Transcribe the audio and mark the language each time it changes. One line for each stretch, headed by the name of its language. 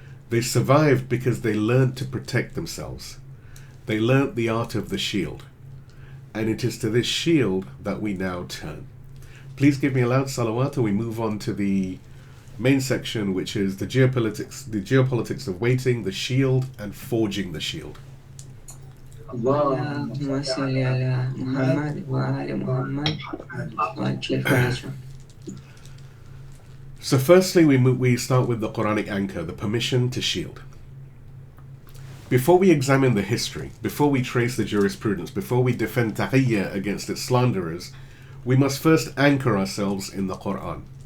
English: They survived because they learned to protect themselves. They learnt the art of the shield. And it is to this shield that we now turn. Please give me a loud salawat and we move on to the main section, which is the geopolitics of waiting, the shield, and forging the shield.
Arabic: اللهم صل على محمد وآل محمد وأجل فرجهم.
English: So firstly, we start with the Quranic Anchor, the permission to shield. Before we examine the history, before we trace the jurisprudence, before we defend Taqiyyah against its slanderers, we must first anchor ourselves in the Quran.